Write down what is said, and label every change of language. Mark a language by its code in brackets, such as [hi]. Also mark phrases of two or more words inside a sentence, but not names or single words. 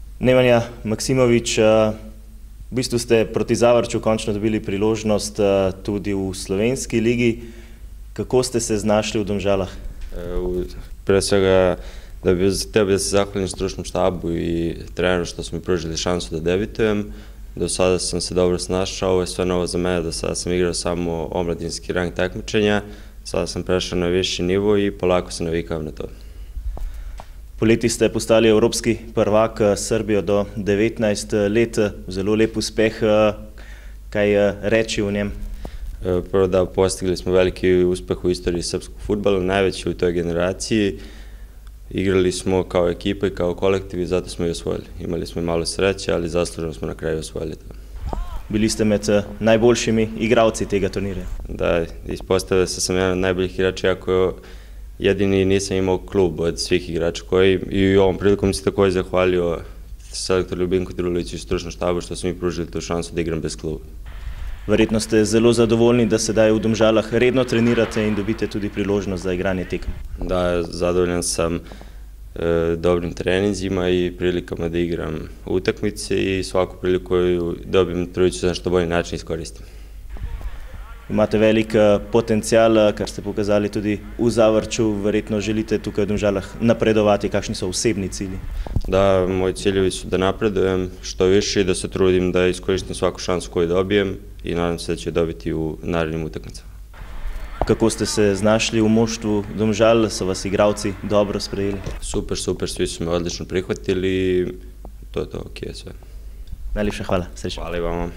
[sl] Nemanja Maksimović, v bistvu ste proti Zavrču končno dobili priložnost tudi v slovenski ligi. Kako ste se znašli v Domžalah? [sr] Pre svega, da bi se zahvalim stručnom štabu i treneru što su mi pružili šansu da debitujem. Do sada sam se dobro snašao, ovo je sve novo za mene, do sada sam igrao samo omladinski rang takmičenja, sada sam prešao na viši nivo i polako se navikavam na to. [sl] Poleti ste postali evropski prvak s Srbijo do 19 let, zelo lep uspeh. Kaj reći o njem? [sr] Prvo da, postigli smo veliki uspeh u istoriji srpskog fudbala, najveći u toj generaciji. Igrali smo kao ekipa i kao kolektiv i zato smo i osvojili. Imali smo i malo sreće, ali zasluženo smo na kraju osvojili to. [sl] Bili ste med najboljšimi igralci tega turnirja. [sr] Da, ispostavio se sam jedan od najboljih igrača, iako jedini nisam imao klub od svih igrača koji i ovom prilikom se također zahvalio selektor Ljubinku Druliću i stručnom štabu što su mi pružili tu šansu da igram bez kluba. [sl] Verjetno ste zelo zadovoljni, da sedaj v Domžalah redno trenirate in dobite tudi priložnost za igranje tekem. [sr] Da, zadovoljan sam dobrim treninzima i prilikama da igram utakmice i svaku priliku koju dobijem trudit ću se na što bolji način iskoristim. [sl] Imate velik potencial, kar ste pokazali tudi v Zavrču, verjetno želite tukaj v Domžalah napredovati, kakšni so osebni cilji? [sr] Da, moji ciljevi su da napredujem što više i da se trudim da iskoristim svaku šansu koju dobijem i nadam se da ću je dobiti u narednim utakmicama. [sl] Kako ste se znašli u moštvu Domžal, so vas igralci dobro sprejeli? [sr] Super, svi su me odlično prihvatili i to je to, ok sve. [sl] Najlepša hvala, srečno. [sr] Hvala i vama.